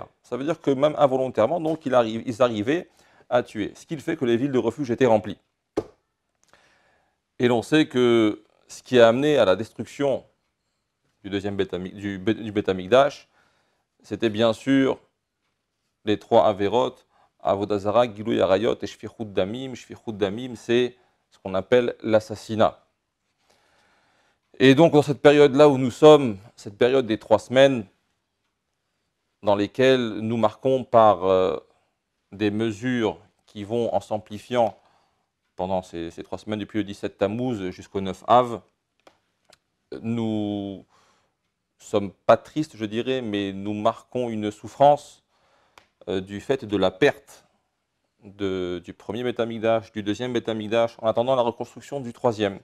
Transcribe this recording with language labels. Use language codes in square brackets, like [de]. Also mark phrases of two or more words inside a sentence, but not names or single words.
[fr] Ça veut dire que même involontairement, donc, ils arrivaient à tuer, ce qui fait que les villes de refuge étaient remplies. Et l'on sait que ce qui a amené à la destruction du Beth Amikdash, c'était bien sûr les trois Averot, [he] עבודה זרה, גילוי עריות [fr] et [he] שפיכות דמים. שפיכות דמים, [fr] c'est ce qu'on appelle l'assassinat. Et donc, dans cette période-là où nous sommes, cette période des 3 semaines, dans lesquelles nous marquons par des mesures qui vont en s'amplifiant pendant ces 3 semaines, depuis le 17 Tammuz jusqu'au 9 Av, nous ne sommes pas tristes, je dirais, mais nous marquons une souffrance du fait de la perte du premier Beth Amikdash, du deuxième Beth Amikdash, en attendant la reconstruction du troisième.